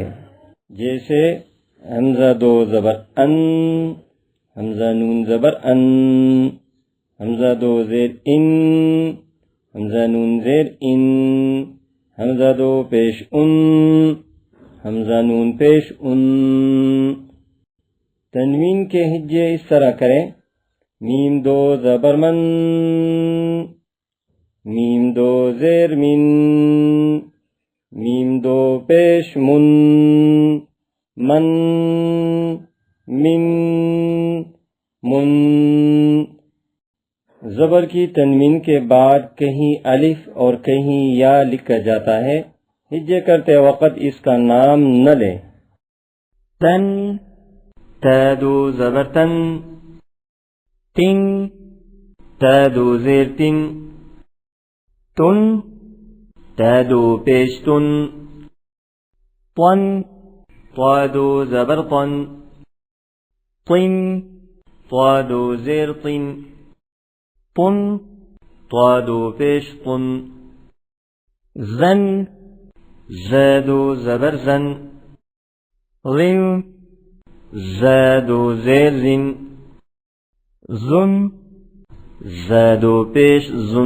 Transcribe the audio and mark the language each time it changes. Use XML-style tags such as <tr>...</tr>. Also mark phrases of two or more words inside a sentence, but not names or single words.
<ur>جیسے حمزہ دو زبر ان، حمزہ نون زبر ان، حمزہ دو زیر ان، حمزہ نون زیر ان، حمزہ دو پیش ان، حمزہ نون پیش ان. تنوین کے ہجے اس طرح کریں: میم دو زبر من، میم دو زیر من، میم دو پیش من، من، من، من. زبر کی تنوین کے بعد کہیں الف اور کہیں یا لکھا جاتا ہے. ہجے کرتے وقت اس کا نام نہ لیں. تن، تا دو زبر تن، تن، تا دو زیر تن، تن، تا دو پیش تن، طن، طا دو زبر طن، طن، طا دو زیر طن، طن، طا دو پیش طن. زن، زادو زبر زن، ظن، زادو زیر زن، زن، زادو پیش زن.</ur>